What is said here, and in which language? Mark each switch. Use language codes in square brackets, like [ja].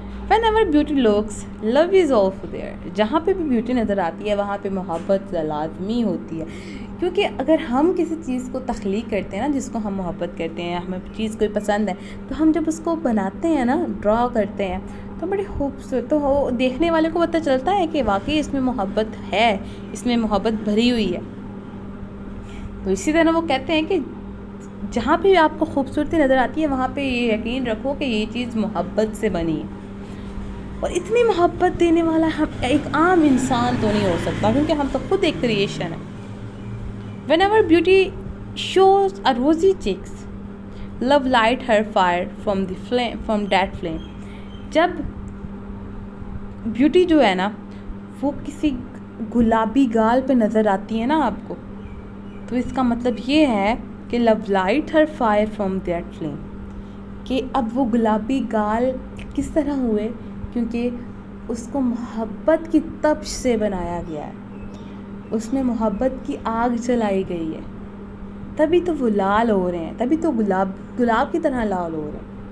[en] Whenever beauty looks, love is also there. [ur] جہاں پہ بھی بیوٹی نظر آتی ہے وہاں پہ محبت لازمی ہوتی ہے، کیونکہ اگر ہم کسی چیز کو تخلیق کرتے ہیں نا، جس کو ہم محبت کرتے ہیں، ہمیں چیز کوئی پسند ہے، تو ہم جب اس کو بناتے ہیں نا، ڈرا کرتے ہیں، تو بڑی خوبصورت، تو دیکھنے والے کو پتہ چلتا ہے کہ واقعی اس میں محبت ہے، اس میں محبت بھری ہوئی ہے. تو اسی طرح وہ کہتے ہیں کہ جہاں پہ آپ کو خوبصورتی نظر آتی ہے وہاں پہ یہ یقین رکھو کہ یہ چیز محبت سے بنی ہے. اور اتنی محبت دینے والا ہم ایک عام انسان تو نہیں ہو سکتا، کیونکہ ہم تو خود ایک کریشن ہے. [en] Whenever beauty shows a rosy cheeks, love light her fire from that flame. [ur] جب بیوٹی جو ہے نا وہ کسی گلابی گال پہ نظر آتی ہے نا آپ کو، تو اس کا مطلب یہ ہے کہ [en] love light her fire from that flame، [ur] کہ اب وہ گلابی گال کس طرح ہوئے، کیونکہ اس کو محبت کی تپش سے بنایا گیا ہے، اس میں محبت کی آگ جلائی گئی ہے، تبھی تو وہ لال ہو رہے ہیں، تبھی تو گلاب کی طرح لال ہو رہے ہیں.